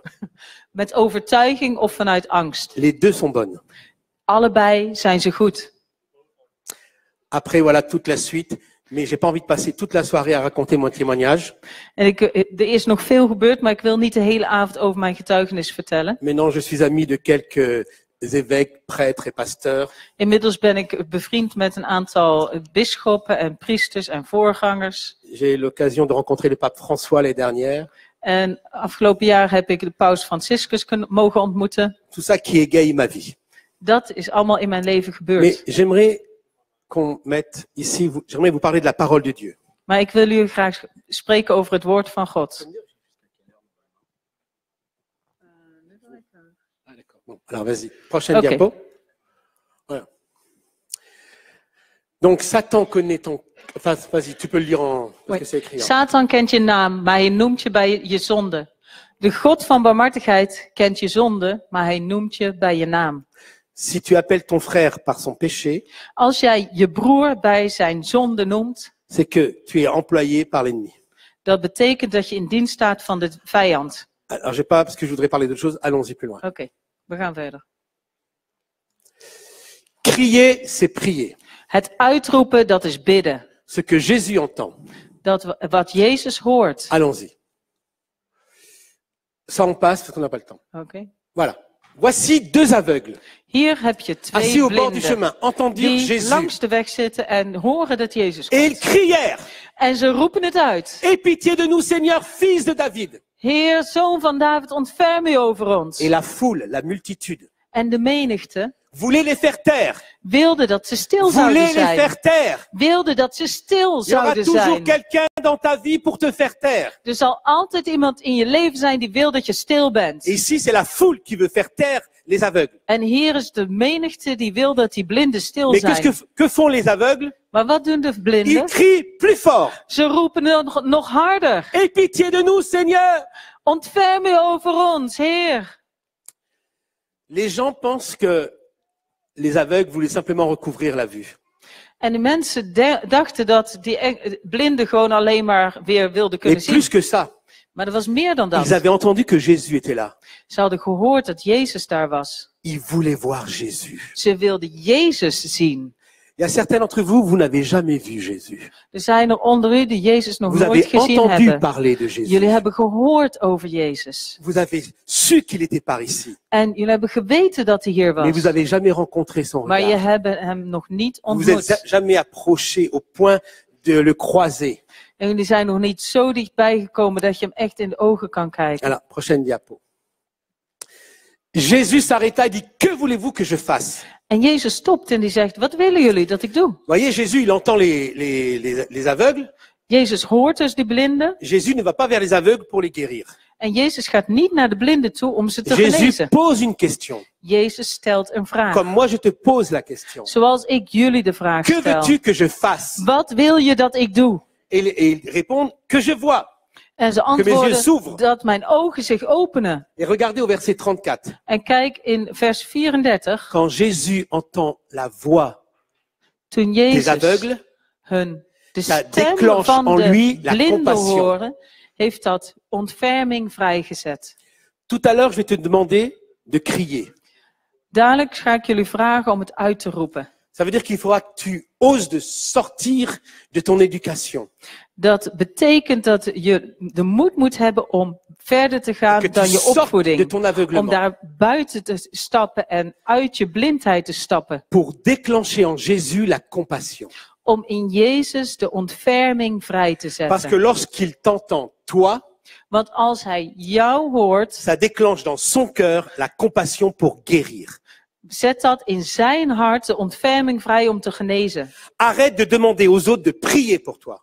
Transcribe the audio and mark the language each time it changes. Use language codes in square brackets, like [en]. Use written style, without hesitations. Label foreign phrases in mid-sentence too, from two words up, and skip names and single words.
[nl] Met overtuiging of vanuit angst. [fr] Les deux sont bonnes. [nl] Allebei zijn ze goed. [fr] Après, voilà toute la suite. Mais j'ai pas envie de passer toute la soirée à raconter mon témoignage. [nl] En er is nog veel gebeurd, maar ik wil niet de hele avond over mijn getuigenis vertellen. [fr] Maintenant, je suis ami de quelques évêques, prêtres et pasteurs. [nl] Inmiddels ben ik bevriend met een aantal bisschoppen en priesters en voorgangers. [fr] J'ai eu l'occasion de rencontrer le pape François l'année dernière. [nl] En afgelopen jaar heb ik de paus Franciscus mogen ontmoeten. [fr] Tout ça qui égaye ma vie. [nl] Dat is allemaal in mijn leven gebeurd. [fr] Mais j'aimerais qu'on mette ici, j'aimerais vous parler de la parole de Dieu. [nl] Maar ik wil jullie graag spreken over het woord van God. [fr] Ah, d'accord. Bon, alors vas-y, prochaine Ok. diapo. Voilà. Donc Satan connaît ton... Enfin, vas-y, tu peux le lire en... Parce Oui. que c'est écrit. [nl] Satan kent je naam, maar hij noemt je bij je zonde. De God van barmhartigheid kent je zonde, maar hij noemt je bij je naam. [fr] Si tu appelles ton frère par son péché, [nl] Als jij je broer bij zijn zonde noemt, [fr] c'est que tu es employé par l'ennemi. [nl] dat betekent dat je in dienst staat van de vijand. [fr] Alors, j'ai pas, parce que je voudrais parler d'autre chose, allons-y plus loin. [nl] Oké, we gaan verder. [fr] Crier, c'est prier. [nl] Het uitroepen, dat is bidden. [fr] Ce que Jésus entend. [nl] Wat Jezus hoort. [fr] Allons-y. Ça, on passe parce qu'on n'a pas le temps. [nl] Oké. [fr] Voilà. Voici deux aveugles, [nl] Hier heb je [fr] assis [nl] twee [fr] au bord du [nl] blinden [fr] chemin, entendent dire [nl] die [fr] Jésus. [nl] langs de weg zitten en horen dat Jezus [fr] Et ils [nl] komt. [fr] crièrent, [nl] En ze roepen het uit. [fr] aie pitié de nous, Seigneur, fils de David. [nl] Heer, zoon van David, ontferm u over ons. [fr] Et la foule, la multitude, [nl] En de menigte [fr] voulait les faire taire, [nl] wilde dat ze stil zouden [fr] voulait les [nl] zijn. [fr] faire taire. [nl] Wilde dat ze stil [fr] Il y aura [nl] zouden [fr] toujours [nl] zijn. [fr] quelqu'un dans ta vie pour te faire taire. [nl] Er zal altijd iemand in je leven zijn die wil dat je stil [fr] Et [nl] bent. [fr] ici, c'est la foule qui veut faire taire les aveugles. [nl] En hier is de menigte die wil dat die blinden stil [fr] Mais qu'est-ce [nl] zijn. [fr] que font les aveugles? [nl] Maar wat doen de [fr] Ils [nl] blinden? [fr] crient plus fort. [nl] Ze roepen nog harder. [fr] Aie pitié de nous, Seigneur. [nl] Ontferm u over ons, Heer. [fr] Les gens pensent que les aveugles voulaient simplement recouvrir la vue. [nl] En de mensen dachten dat die blinden gewoon alleen maar weer wilden [fr] Et [nl] kunnen zien. [fr] plus que ça, [nl] Maar er was meer dan [fr] ils [nl] dat. [fr] avaient entendu que Jésus était là. [nl] Ze hadden gehoord dat Jezus daar was. [fr] Ils voulaient voir Jésus. [nl] Ze wilden Jezus zien. [fr] Il y a certains d'entre vous, vous n'avez jamais vu Jésus. [nl] Er zijn er onder u die Jezus nog [fr] Vous [nl] nooit [fr] avez [nl] gezien [fr] entendu [nl] hebben. [fr] parler de Jésus. [nl] Jullie hebben gehoord over Jezus. [fr] Vous avez su qu'il était par ici. [nl] En jullie hebben geweten dat hij hier [fr] Mais vous [nl] was. [fr] n'avez jamais rencontré son [nl] Maar je [fr] regard. [nl] hebt hem nog niet [fr] Vous vous êtes [nl] ontmoet. [fr] jamais approché au point de le croiser. [nl] En jullie zijn nog niet zo dichtbij gekomen dat je hem echt in de ogen kan kijken. [fr] Alors, prochaine diapo. Jésus s'arrêta et dit, que voulez-vous que je fasse? [nl] En Jezus stopt en die zegt, wat willen jullie dat ik doe? [fr] Voyez, Jésus, il entend les aveugles. [nl] Jezus hoort dus die blinden. [fr] Jésus ne va pas vers les aveugles pour les guérir. [nl] En Jezus gaat niet naar de blinden toe om ze te [fr] Jésus [nl] genezen. [fr] pose une question. [nl] Jezus stelt een vraag. [fr] Comme moi, je te pose la question. [nl] Zoals ik jullie de vraag [fr] Que [nl] stel. [fr] veux-tu que je fasse? [nl] Wat wil je dat ik doe? [fr] Et ils répondent, que je vois. [nl] En ze [fr] mes yeux s'ouvrent. [nl] antwoorden dat mijn ogen zich openen. [fr] Et regardez au verset 34. [nl] En kijk in vers 34. [fr] Quand Jésus entend la voix [nl] Toen [fr] des [nl] Jezus [fr] aveugles, [nl] de [fr] ça [nl] stem [fr] déclenche [nl] van [fr] en lui [nl] de [fr] la [nl] blinden [fr] compassion. [nl] horen, heeft dat ontferming vrijgezet. [fr] Tout à l'heure, je vais te demander de crier. [nl] Dadelijk ga ik jullie vragen om het uit te roepen. [fr] Ça veut dire qu'il faudra que tu oses de sortir de ton éducation. [nl] Dat betekent dat je de moed moet hebben om verder te gaan [fr] Que tu [nl] dan je [fr] sortes de [nl] opvoeding. [fr] ton [nl] Om [fr] aveuglement. [nl] daar buiten te stappen en uit je blindheid te stappen. [fr] Pour déclencher en Jésus la compassion. [nl] Om in Jezus de ontferming vrij te [fr] Parce que [nl] zetten. [fr] lorsqu'il t'entend, toi, [nl] Want als hij jou hoort, [fr] ça déclenche dans son cœur la compassion pour guérir. [nl] zet dat in zijn hart de ontferming vrij om te genezen. [fr] Arrête de demander aux autres de prier pour toi.